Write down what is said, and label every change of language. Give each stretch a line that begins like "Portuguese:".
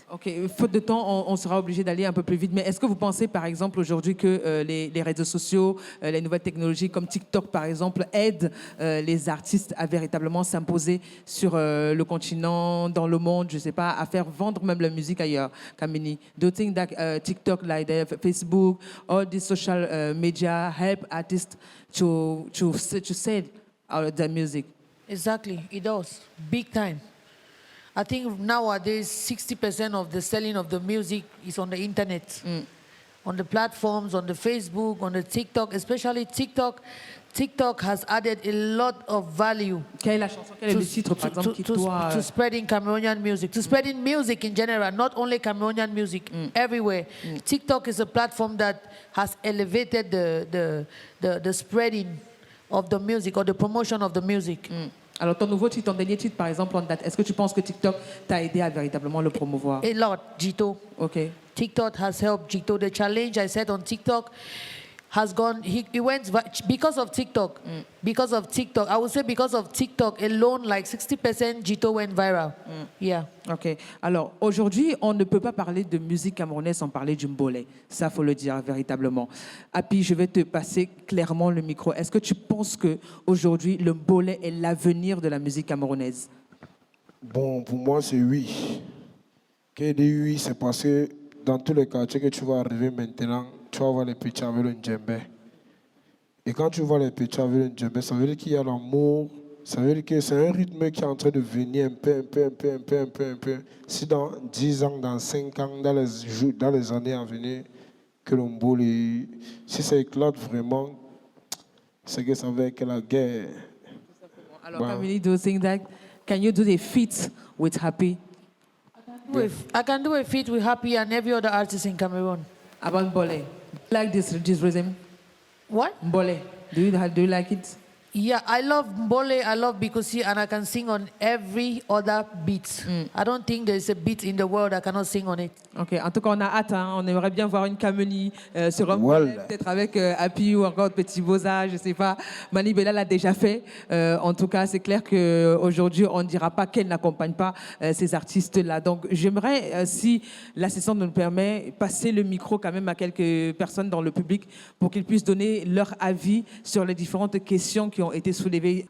French: Ok, faute de temps, on sera obligé d'aller un peu plus vite. Mais est-ce que vous pensez, par exemple, aujourd'hui que les réseaux sociaux, les nouvelles technologies comme TikTok, par exemple, aident les artistes à véritablement s'imposer sur le continent, dans le monde, je ne sais pas, à faire vendre même la musique ailleurs, Kamini?
English: Do you think that TikTok, like Facebook, all these social media help artists to sell their music? Exactly, it does. Big time. I think nowadays 60% of the selling of the music is on the internet, on the platforms, on the Facebook, on the TikTok, especially TikTok. TikTok has added a lot of value
French: Quelle est la chanson, quel est le titre, par exemple, qui doit...
English: to spreading Cameroonian music, to spreading music in general, not only Cameroonian music, everywhere. TikTok is a platform that has elevated the spreading of the music or the promotion of the music.
French: Alors, ton nouveau titre, ton dernier titre, par exemple, en date, est-ce que tu penses que TikTok t'a aidé à véritablement le promouvoir?
English: A lot, Jito. Ok. TikTok has helped Jito. The challenge I set on TikTok has gone, he went, because of TikTok, because of TikTok, I would say because of TikTok alone, like 60% Jito went viral. Yeah. Ok.
French: Alors, aujourd'hui, on ne peut pas parler de musique camerounaise sans parler du mbolé. Ça, faut le dire véritablement. Api, je vais te passer clairement le micro. Est-ce que tu penses qu'aujourd'hui, le mbolé est l'avenir de la musique camerounaise? Bon, pour moi, c'est oui. Quand je dis oui, c'est parce que dans tous les quartiers que tu vas arriver maintenant, tu vas voir les petits avec le djembé. Et quand tu vois les petits avec le djembé, ça veut dire qu'il y a l'amour, ça veut dire que c'est un rythme qui est en train de venir un peu. Si dans 10 ans, dans 5 ans, dans les années à venir, que l'Omboli, si ça éclate vraiment, c'est que ça va être la guerre. Alors,
English: Kamini, do you think that, can you do the feat with Happy? I can do a feat with Happy and every other artist in Cameroon. About mbolé? Like this rhythm? What? Mbolé. Do you like it? Yeah, I love Mbole, I love Bikosi, and I can sing on every other beat. I don't think there's a beat in the world I cannot sing on it.
French: Ok, en tout cas, on a hâte. Hein. On aimerait bien voir une Kameni sur un mbolé, peut-être avec Happy ou encore Petit Boza, je ne sais pas. Mani Bella l'a déjà fait. En tout cas, c'est clair qu'aujourd'hui, on ne dira pas qu'elle n'accompagne pas ces artistes-là. Donc, j'aimerais, si l'assistante nous le permet, passer le micro quand même à quelques personnes dans le public pour qu'ils puissent donner leur avis sur les différentes questions qui ont été soulevées.